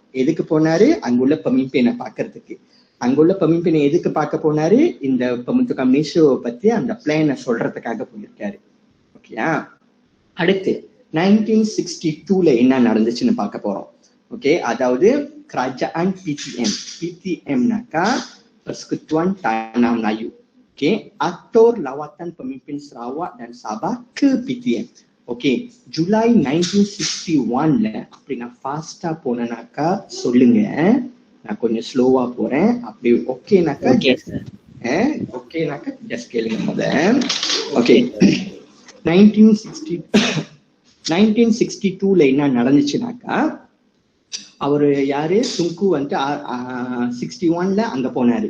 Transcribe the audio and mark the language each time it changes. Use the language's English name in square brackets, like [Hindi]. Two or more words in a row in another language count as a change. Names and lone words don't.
[Tamil] எதுக்கு போனாரு, அங்குள்ள பெமிம்பெயினை பாக்குறதுக்கு. அங்குள்ள பெமிம்பெயினை எதுக்கு பார்க்க போனாரு, இந்த [Malay] pembentukan Malaysia [Tamil] பத்தி அந்த பிளானை சொல்றதுக்காக போயிருக்காரு. ஓகேயா, அடுத்து 1962ல என்ன நடந்துச்சுன்னு பார்க்க போறோம். ஓகே, அதாவது [Malay] kerajaan PTM-னாக்கா Persekutuan Tanah Melayu. Okay, atur lawatan pemimpin Sarawak dan Sabah ke PTM. Okay, Julai 1961ல. [Tamil] அப்படி நான் ஃபாஸ்டா போனேனாக்கா சொல்லுங்க, நான் கொஞ்சம் ஸ்லோவா போறேன். அப்படி ஓகேனாக்கா ஓகேனாக்கா ஜஸ்ட் கேளுங்க முத. ஓகே, 1962ல என்ன நடந்துச்சுனாக்கா, அவரு யாரு, துங்கு வந்துட்டு 61ல அங்க போனாரு.